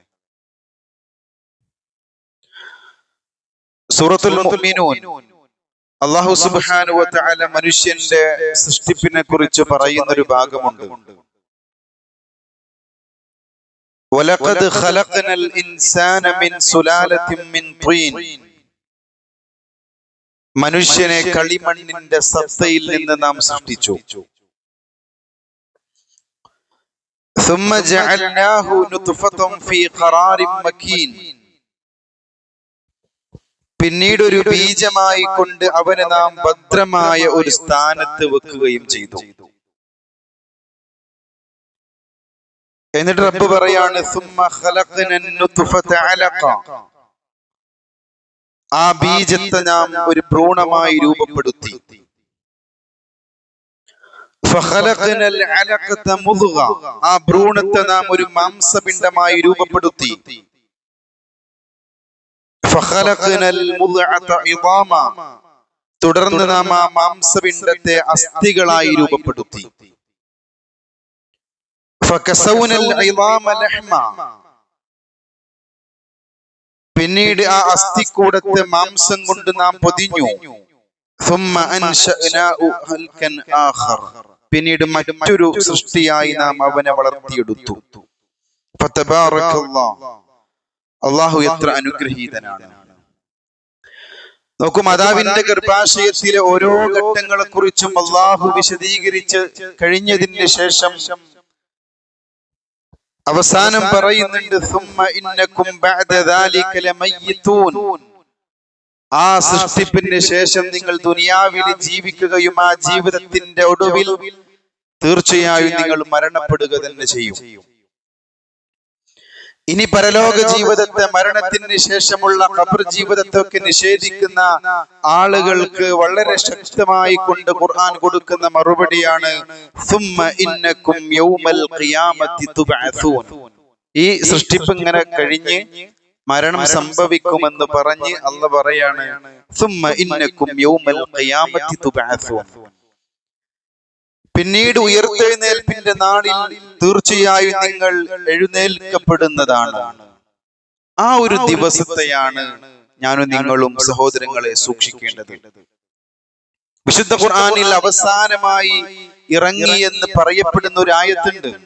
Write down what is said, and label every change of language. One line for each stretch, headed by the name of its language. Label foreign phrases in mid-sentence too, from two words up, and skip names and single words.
Malayalam: സൂറത്തുൽ മുഅ്മിനൂൻ
Arabic: الله سبحانه وتعالى
Malayalam: മനുഷ്യന്റെ സൃഷ്ടിപ്പിനെ കുറിച്ച് പറയുന്ന ഒരു ഭാഗമുണ്ട്.
Arabic: ولقد خلقنا الإنسان من سلالة من طين.
Malayalam: മനുഷ്യനെ കളിമണ്ണിന്റെ സത്തയിൽ നിന്ന് നാം സൃഷ്ടിച്ചു.
Arabic: ثم جعلناه نطفة في قرار مكين.
Malayalam: പിന്നീട് ഒരു ബീജമായി കൊണ്ട് അവനെ നാം ഭദ്രമായ ഒരു സ്ഥാനത്ത് വെക്കുകയും ചെയ്തു. എന്നിട്ട് റബ്ബ് പറയാണ്,
Arabic: ثم خلقنا النطفة علقة.
Malayalam: ആ ബീജത്തെ നാം ഒരു ഭ്രൂണമായി രൂപപ്പെടുത്തി.
Arabic: فخلقنا العلقة مضغة.
Malayalam: ആ ഭ്രൂണത്തെ നാം ഒരു മാംസപിണ്ഡമായി രൂപപ്പെടുത്തി.
Arabic: فخلقنا المضغة عظاما.
Malayalam: തുടർന്ന് നാം ആ മാംസപിണ്ഡത്തെ അസ്ഥികളായി രൂപപ്പെടുത്തി.
Arabic: فكسونا العظام لحما.
Malayalam: പിന്നീട് ആ അസ്ഥിക്കൂടത്തെ മാംസം കൊണ്ട് നാം പൊതിഞ്ഞു.
Arabic: ثم أنشأناه خلقا آخر.
Malayalam: പിന്നീട് മറ്റൊരു സൃഷ്ടിയായി നാം അവനെ വളർത്തിയെടുത്തു.
Arabic: فتبارك الله.
Malayalam: അല്ലാഹു എത്ര അനുഗ്രഹീതനാണ്. നോക്കൂ, മാതാവിന്റെ ഗർഭാശയത്തിലെ ഓരോ ഘട്ടങ്ങളെ കുറിച്ചും അല്ലാഹു വിശദീകരിച്ച് കഴിഞ്ഞതിന് ശേഷം അവസാനം പറയുന്നുണ്ട്,
Arabic: ثم إنكم بعد ذلك لميتون.
Malayalam: ആ സൃഷ്ടിപ്പിന് ശേഷം നിങ്ങൾ ദുനിയാവിൽ ജീവിക്കുകയും ആ ജീവിതത്തിന്റെ ഒടുവിൽ തീർച്ചയായും നിങ്ങൾ മരണപ്പെടുക തന്നെ ചെയ്യും. ഇനി പരലോക ജീവിതത്തെ, മരണത്തിന് ശേഷമുള്ള ഖബർ ജീവിതത്തെ ഒക്കെ നിഷേധിക്കുന്ന ആളുകൾക്ക് വളരെ ശക്തമായി കൊണ്ട് ഖുർആൻ കൊടുക്കുന്ന മറുപടിയാണ്,
Arabic: ثم إنكم يوم القيامة تبعثون.
Malayalam: ഈ സൃഷ്ടിപ്പ് ഇങ്ങനെ കഴിഞ്ഞ് മരണം സംഭവിക്കുമെന്ന് പറഞ്ഞ് അല്ലാഹു പറയാണ്,
Arabic: ثم إنكم يوم القيامة تبعثون.
Malayalam: പിന്നീട് ഉയർത്തെഴുന്നേൽപ്പിന്റെ നാളിൽ തീർച്ചയായും നിങ്ങൾ എഴുന്നേൽക്കപ്പെടുന്നതാണ്. ആ ഒരു ദിവസത്തെയാണ് ഞാനും നിങ്ങളും സഹോദരങ്ങളെ സൂക്ഷിക്കേണ്ടത്. വിശുദ്ധ ഖുർആനിൽ അവസാനമായി ഇറങ്ങി എന്ന് പറയപ്പെടുന്ന ഒരു ആയത്തുണ്ട്.